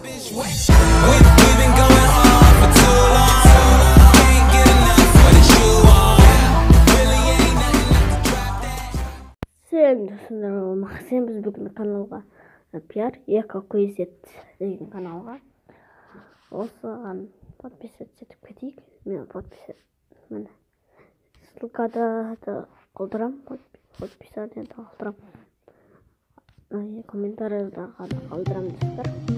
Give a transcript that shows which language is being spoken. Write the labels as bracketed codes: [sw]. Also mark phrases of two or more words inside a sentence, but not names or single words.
[en] We've been going hard for too long. Can't get enough of the shoe on. Really ain't nothing like to drop that. [ru] Всем здорово, [kk] Максим, біз бүгін каналға пиар EcoQZ деген каналға осыған подписаться етіп кетейік. Мен міне ссылкада қалдырам, подписаниеда қалдырам, комментарийда қалдырам достар.